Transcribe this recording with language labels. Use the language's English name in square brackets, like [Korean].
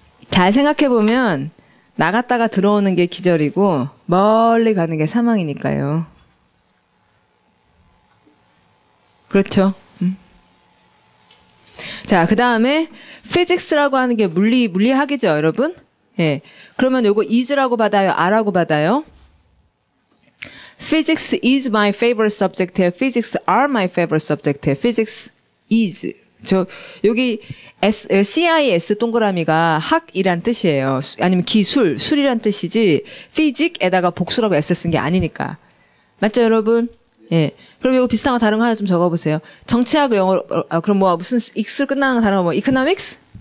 [Korean] 잘 생각해보면 나갔다가 들어오는 게 기절이고 멀리 가는 게 사망이니까요. 그렇죠? 자, 그 다음에 physics라고 하는 게 물리학이죠, 여러분? 예. 그러면 요거 is라고 받아요? are라고 받아요? [English] Physics is my favorite subject. Physics are my favorite subject. Physics is. [Korean] 여기 CIS 동그라미가 학이란 뜻이에요. 아니면 기술, 술이란 뜻이지, physic에다가 복수라고 S 쓴 게 아니니까. 맞죠, 여러분? 예. 그럼 이거 비슷한 거 다른 거 하나 좀 적어보세요. 정치학 영어로, 그럼 뭐 무슨 X로 끝나는 거 다른 거 뭐, economics?